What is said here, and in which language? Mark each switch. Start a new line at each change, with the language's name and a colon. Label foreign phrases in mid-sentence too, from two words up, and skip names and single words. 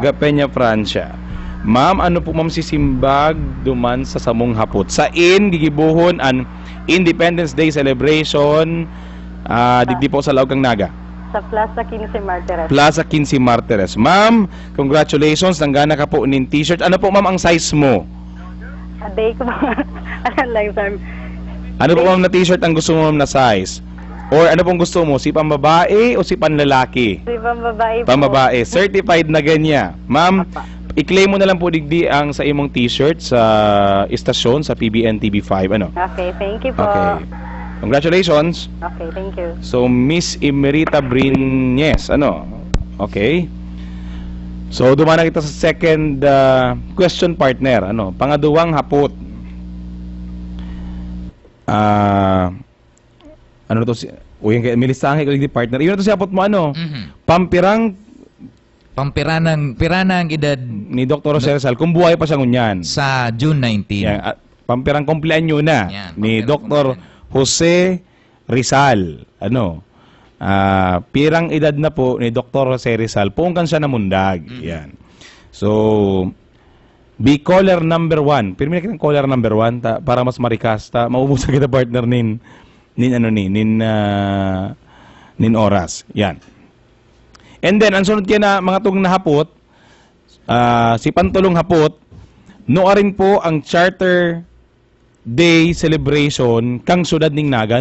Bikol: Taga Peña, Francia. Ma'am, ano po ma'am sisimbag duman sa samong hapot? Sa gigibuhon an Independence Day celebration digdi po sa Laog kang Naga. Sa Plaza 15 Martires. Plaza 15 Martires. Ma'am, congratulations. Nanggana ka po ng t-shirt. Ano po ma'am ang size mo? Day ko po.
Filipino: Ano po ma'am na t-shirt ang gusto mo ma'am na size? Or ano pong gusto mo?
Bikol: Si pambabae o si panlalaki? Si pambabae po.
Filipino: Pambabae. Certified na ganyan. Ma'am,
Bikol: I-claim mo na lang po digdi ang sa imong t-shirt sa istasyon sa PBN TV5 ano.
English: Okay, thank you po. Okay. Congratulations. Okay, thank you.
Bikol: So Miss Emerita Brines ano. Okay. So dumana kita sa second question partner ano. Pangaduwang hapot. Ano to si Uy, milisahe ko digdi partner. Iyon to si hapot mo ano. Pampiranang edad ni Dr. Jose Rizal kung buhay pa siya ngunyan. sa June 19. Yan, pampirang kumpleanyo na Yan, ni pampirang Dr. Jose Rizal. Ano? Pirang edad na po ni Dr. Jose Rizal pungkan siya namundag. Yan.
English: So, be caller number 1.
Bikol: Pirmi na kitang caller number 1 para mas marikas ta maubusan kita partner nin oras. Yan. And then, ang sunod kaya na mga tug na hapot, si Pantulong Hapot, noarin po ang Charter Day celebration kang sudad ning Naga.